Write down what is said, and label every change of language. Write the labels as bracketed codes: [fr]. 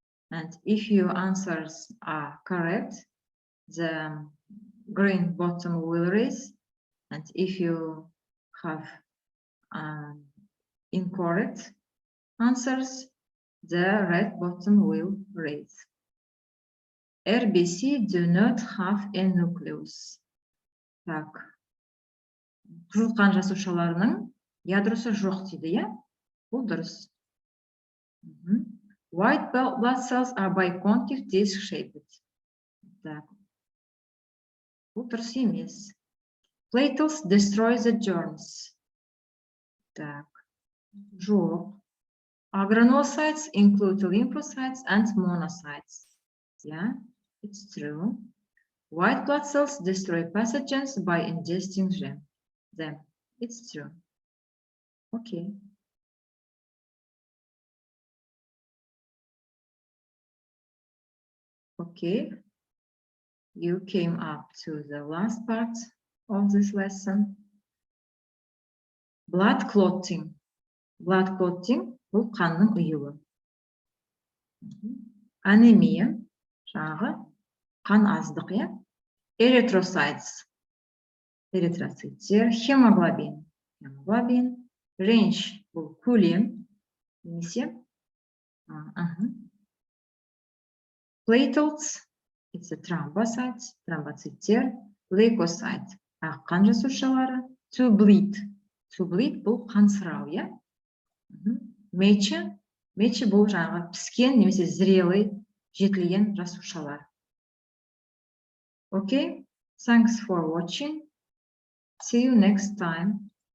[en] And if your answers are correct, the green button will raise. And if you have incorrect answers, the red button will raise. RBC do not have a nucleus. [ru] Так. [kk] Қызыл қан жасушаларының ядросы жоқ дейді, я? Бұл дұрыс. [en] White blood cells are bicontive disc-shaped. [kk] Так. Бұл дұрыс емес. [en] Platelets destroy the germs. [kk] Так. Жоқ. [en] Granulocytes include lymphocytes and monocytes. Yeah, it's true. White blood cells destroy pathogens by ingesting them. It's true. Okay. Okay. You came up to the last part of this lesson. Blood clotting. Blood clotting [kk] бұл қанның ұйуы. Анемия, жаңағы қан аздық, я? Erythrocytes, эритроциттер, хемоглобин, range бұл көлем, немесе platelets, [en] it's a thrombocytes, [kk] тромбоциттер, leukocyte, ақ қан жасушалары, to bleed бұл қан сырау, я? Мечі бұл жаңағы піскен, немесе зрелый, жетілген жасушалар. [en] Okay, thanks for watching. See you next time.